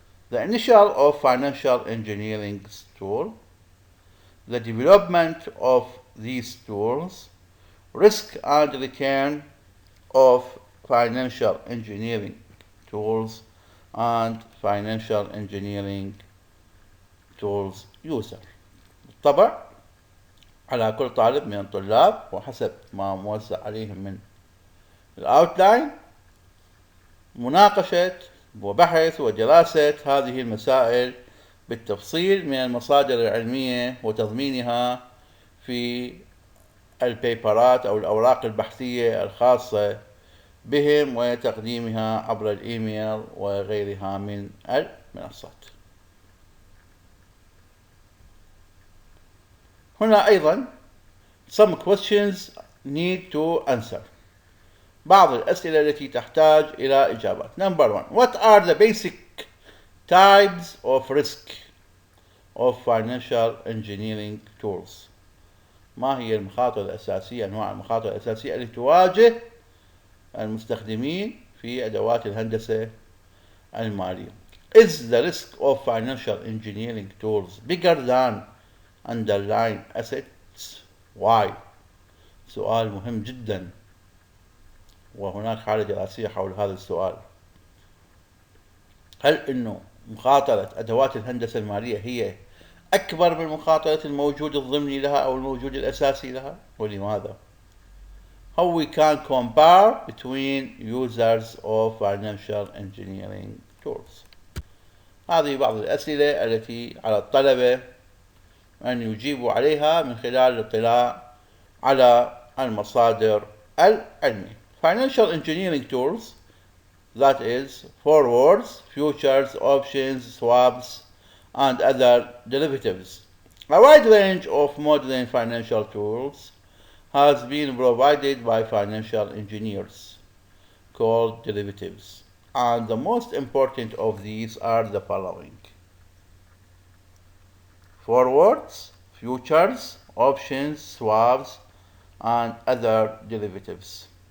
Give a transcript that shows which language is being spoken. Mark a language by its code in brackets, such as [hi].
[en] The initial of financial engineering tool, the development of these tools, risk and return of financial engineering tools, and financial engineering tools user. [ar] بالطبع على كل طالب من الطلاب وحسب ما موزع عليهم من الأوتلاين مناقشة وبحث ودراسة هذه المسائل بالتفصيل من المصادر العلمية وتضمينها في البيبرات أو الأوراق البحثية الخاصة بهم وتقديمها عبر الإيميل وغيرها من المنصات. هنا أيضا [en] some questions need to answer. [ar] بعض الأسئلة التي تحتاج إلى إجابات. [en] Number one, what are the basic types of risk of financial engineering tools؟ [ar] ما هي المخاطر الأساسية، أنواع المخاطر الأساسية التي تواجه المستخدمين في أدوات الهندسة المالية؟ [en] Is the risk of financial engineering tools bigger than underlying assets? Why؟ [ar] سؤال مهم جدا، وهناك حالة دراسية حول هذا السؤال. هل إنه مخاطرة أدوات الهندسة المالية هي أكبر من مخاطرة الموجود الضمني لها أو الموجود الأساسي لها؟ ولماذا؟ [en] How we can compare between users of financial engineering tools. [ar] هذه بعض الأسئلة التي على الطلبة أن يجيبوا عليها من خلال الاطلاع على المصادر العلمية. [en] Financial engineering tools, that is forewords, futures, options, swaps, and other derivatives. A wide range of modern financial tools has been provided by financial engineers called derivatives, and the most important of these are the following: forwards, futures, options, swaps, and other derivatives.